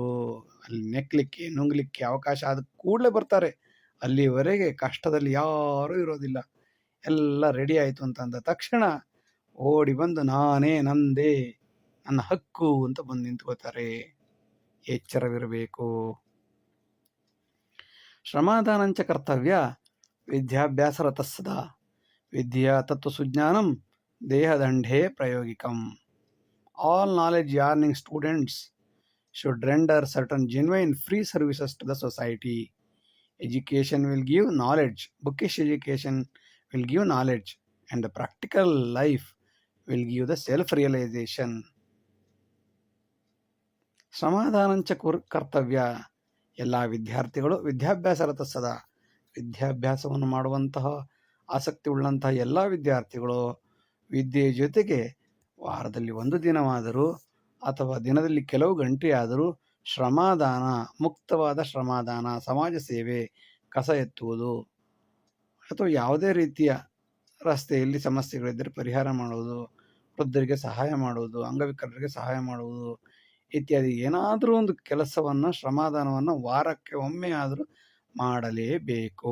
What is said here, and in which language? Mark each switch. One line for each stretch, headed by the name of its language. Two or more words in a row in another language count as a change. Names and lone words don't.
Kannada: ಅಲ್ಲಿ ನೆಕ್ಲಿಕ್ಕೆ ನುಂಗ್ಲಿಕ್ಕೆ ಅವಕಾಶ ಆದ ಕೂಡಲೇ ಬರ್ತಾರೆ. ಅಲ್ಲಿವರೆಗೆ ಕಷ್ಟದಲ್ಲಿ ಯಾರೂ ಇರೋದಿಲ್ಲ. ಎಲ್ಲ ರೆಡಿ ಆಯಿತು ಅಂತಂದ ತಕ್ಷಣ ಓಡಿ ಬಂದು ನಾನೇ, ನಂದೇ, ನನ್ನ ಹಕ್ಕು ಅಂತ ಬಂದು ನಿಂತ್ಕೋತಾರೆ. ಎಚ್ಚರವಿರಬೇಕು.
Sanskrit: ಶ್ರಮಾದಾನಂಚ ಕರ್ತವ್ಯ ವಿದ್ಯಾಭ್ಯಾಸರತ ಸದಾ ವಿದ್ಯಾ ತತ್ವಸುಜ್ಞಾನಂ ದೇಹದಂಡೇ ಪ್ರಾಯೋಗಿಕಂ.
English: All knowledge yearning students should render certain genuine free services to the society. Education will give knowledge, bookish education will give knowledge, and the practical life will give the self-realization.
Sanskrit: ಶ್ರಮಾದಾನಂಚ ಕರ್ತವ್ಯ.
Kannada: ಎಲ್ಲ ವಿದ್ಯಾರ್ಥಿಗಳು
Sanskrit: ವಿದ್ಯಾಭ್ಯಾಸರತ ಸದಾ
Kannada: ವಿದ್ಯಾಭ್ಯಾಸವನ್ನು ಮಾಡುವಂತಹ ಆಸಕ್ತಿ ಉಳ್ಳಂತಹ ಎಲ್ಲ ವಿದ್ಯಾರ್ಥಿಗಳು ವಿದ್ಯೆಯ ಜೊತೆಗೆ ವಾರದಲ್ಲಿ ಒಂದು ದಿನವಾದರೂ ಅಥವಾ ದಿನದಲ್ಲಿ ಕೆಲವು ಗಂಟೆಯಾದರೂ ಶ್ರಮಾದಾನ, ಮುಕ್ತವಾದ ಶ್ರಮಾದಾನ, ಸಮಾಜ ಸೇವೆ, ಕಸ ಎತ್ತುವುದು ಅಥವಾ ಯಾವುದೇ ರೀತಿಯ ರಸ್ತೆಯಲ್ಲಿ ಸಮಸ್ಯೆಗಳಿದ್ದರೆ ಪರಿಹಾರ ಮಾಡುವುದು, ವೃದ್ಧರಿಗೆ ಸಹಾಯ ಮಾಡುವುದು, ಅಂಗವಿಕಲರಿಗೆ ಸಹಾಯ ಮಾಡುವುದು ಇತ್ಯಾದಿ ಏನಾದರೂ ಒಂದು ಕೆಲಸವನ್ನು, ಶ್ರಮಾದಾನವನ್ನು ವಾರಕ್ಕೆ ಒಮ್ಮೆ ಆದರೂ ಮಾಡಲೇಬೇಕು.